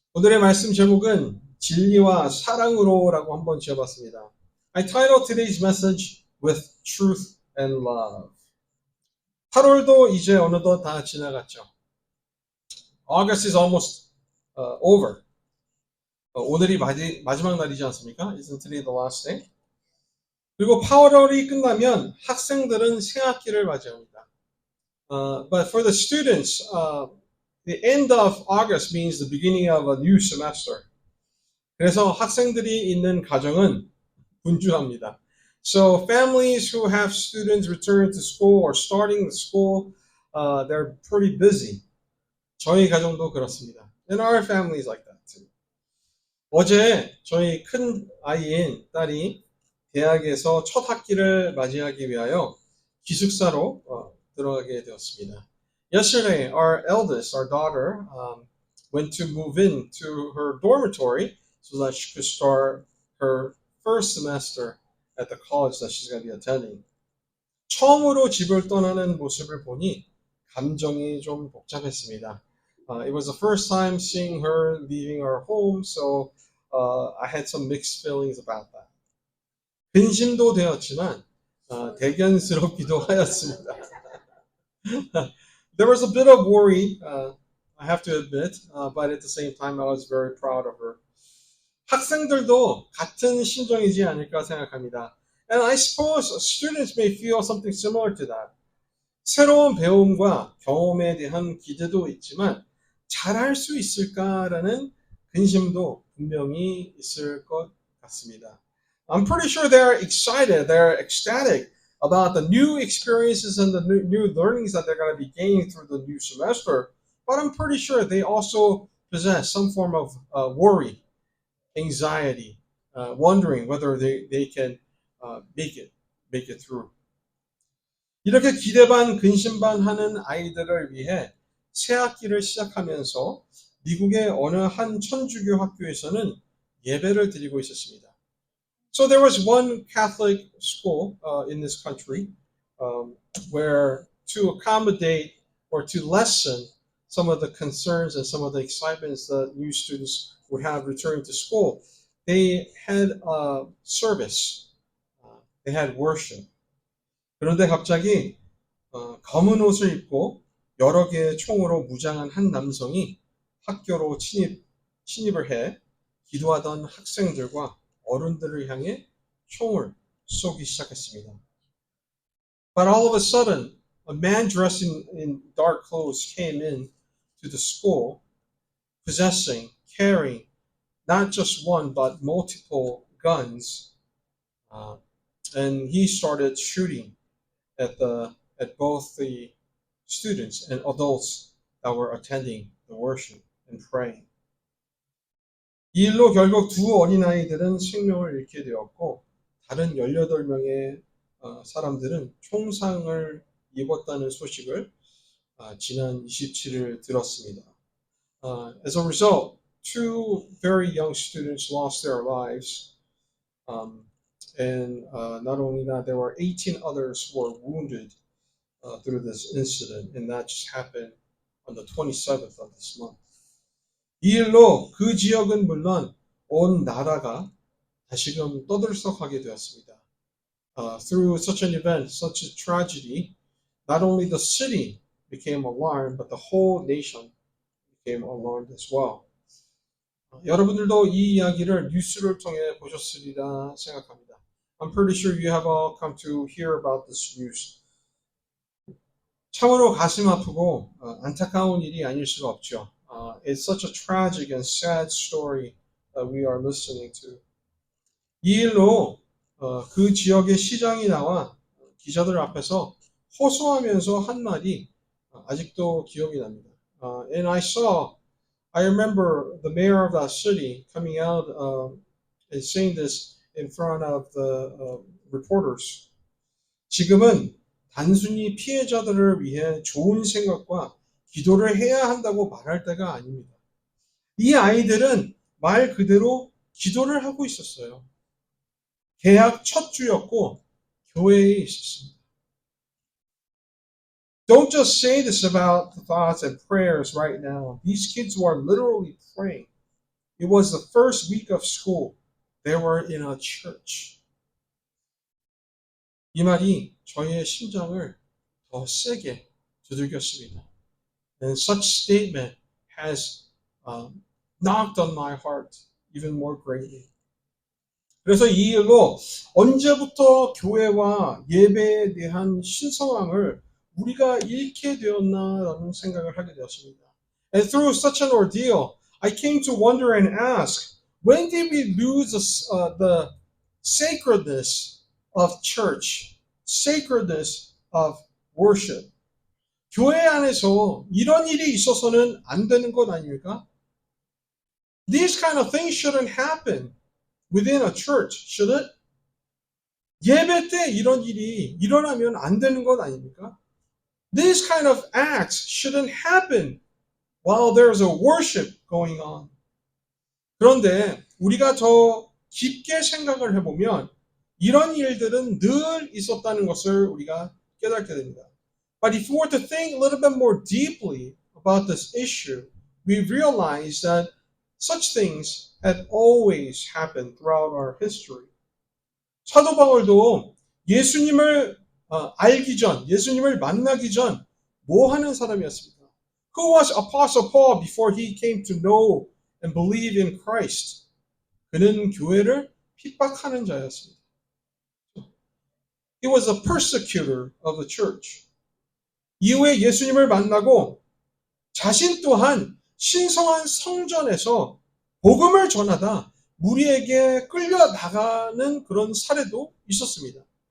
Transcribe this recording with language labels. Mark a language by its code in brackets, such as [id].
[ko] 오늘의 말씀 제목은 진리와 사랑으로라고 한번 지어봤습니다. [en] I titled today's message with truth and love. [ko] 8월도 이제 어느덧 다 지나갔죠. [en] August is almost over. [ko] 오늘이 마지막 날이지 않습니까? [en] Isn't today the last day? [ko] 그리고 8월이 끝나면 학생들은 새학기를 맞이합니다. [en] But for the students, the end of August means the beginning of a new semester. [ko] 그래서 학생들이 있는 가정은 분주합니다. [en] So families who have students return to school or starting the school, they're pretty busy. [ko] 저희 가정도 그렇습니다. [en] And our family is like that too. [ko] 어제 저희 큰 아이인 딸이 대학에서 첫 학기를 맞이하기 위하여 기숙사로 들어가게 되었습니다. [en] Yesterday, our eldest, our daughter, went to move into her dormitory so that she could start her first semester at the college that she's going to be attending. [ko] 처음으로 집을 떠나는 모습을 보니 감정이 좀 복잡했습니다. [en] It was the first time seeing her leaving our home, so I had some mixed feelings about that. [ko] 근심도 되었지만 대견스럽기도 하였습니다. [en] There was a bit of worry, I have to admit, but at the same time I was very proud of her. [ko] 학생들도 같은 심정이지 않을까 생각합니다. [en] And I suppose students may feel something similar to that. [ko] 새로운 배움과 경험에 대한 기대도 있지만 잘할 수 있을까라는 근심도 분명히 있을 것 같습니다. [en] I'm pretty sure they're excited, they're ecstatic about the new experiences and the new learnings that they're going to be gaining through the new semester. But I'm pretty sure they also possess some form of worry, anxiety, wondering whether they can make it through. [ko] 이렇게 기대 반 근심 반 하는 아이들을 위해 새 학기를 시작하면서 미국의 어느 한 천주교 학교에서는 예배를 드리고 있었습니다. [en] So there was one Catholic school in this country where to accommodate or to lessen some of the concerns and some of the excitements that new students would have returning to school, they had a service. They had worship. [ko] 그런데 갑자기 검은 옷을 입고 여러 개의 총으로 무장한 한 남성이 학교로 침입을 해 기도하던 학생들과 어른들을 향해 총을 쏘기 시작했습니다. [en] But all of a sudden, a man dressed in dark clothes came in to the school, carrying not just one but multiple guns, and he started shooting at both the students and adults that were attending the worship and praying. [ko] 이 일로 결국 두 어린아이들은 생명을 잃게 되었고 다른 18명의 사람들은 총상을 입었다는 소식을 지난 27일 들었습니다. [en] As a result, two very young students lost their lives, and not only that, there were 18 others who were wounded through this incident, and that just happened on the 27th of this month. [ko] 이 일로 그 지역은 물론 온 나라가 다시금 떠들썩하게 되었습니다. [en] Through such an event, such a tragedy, not only the city became alarmed, but the whole nation became alarmed as well. [ko] 여러분들도 이 이야기를 뉴스를 통해 보셨으리라 생각합니다. [en] I'm pretty sure you have all come to hear about this news. [ko] 참으로 가슴 아프고 안타까운 일이 아닐 수가 없죠. [en] It's such a tragic and sad story that we are listening to. [ko] 이 일로 그 지역의 시장이 나와 기자들 앞에서 호소하면서 한 말이 아직도 기억이 납니다. [en] And I remember the mayor of that city coming out and saying this in front of the reporters. [ko] 지금은 단순히 피해자들을 위해 좋은 생각과 기도를 해야 한다고 말할 때가 아닙니다. 이 아이들은 말 그대로 기도를 하고 있었어요. 개학 첫 주였고 교회에 있었습니다. [en] Don't just say this about the thoughts and prayers right now. These kids were literally praying. It was the first week of school. They were in a church. [ko] 이 말이 저의 심장을 더 세게 두들겼습니다. [en] And such statement has knocked on my heart even more greatly. [ko] 그래서 이 일로 언제부터 교회와 예배에 대한 신성함을 우리가 잃게 되었나라는 생각을 하게 되었습니다. [en] And through such an ordeal, I came to wonder and ask, when did we lose the sacredness of church, sacredness of worship? [ko] 교회 안에서 이런 일이 있어서는 안 되는 것 아닙니까? [en] These kind of things shouldn't happen within a church, should it? [ko] 예배 때 이런 일이 일어나면 안 되는 것 아닙니까? [en] These kind of acts shouldn't happen while there's a worship going on. [ko] 그런데 우리가 더 깊게 생각을 해보면 이런 일들은 늘 있었다는 것을 우리가 깨닫게 됩니다. [en] But if we were to think a little bit more deeply about this issue, we realize that such things had always happened throughout our history. [ko] 사도 바울도 예수님을 알기 전, 예수님을 만나기 전 뭐 하는 사람이었습니까? [en] Who was Apostle Paul before he came to know and believe in Christ? [ko] 그는 교회를 핍박하는 자였습니다. [en] He was a persecutor of the church. [ko] 이후에 예수님을 만나고 자신 또한 신성한 성전에서 복음을 전하다 무리에게 끌려나가는 그런 사례도 있었습니다.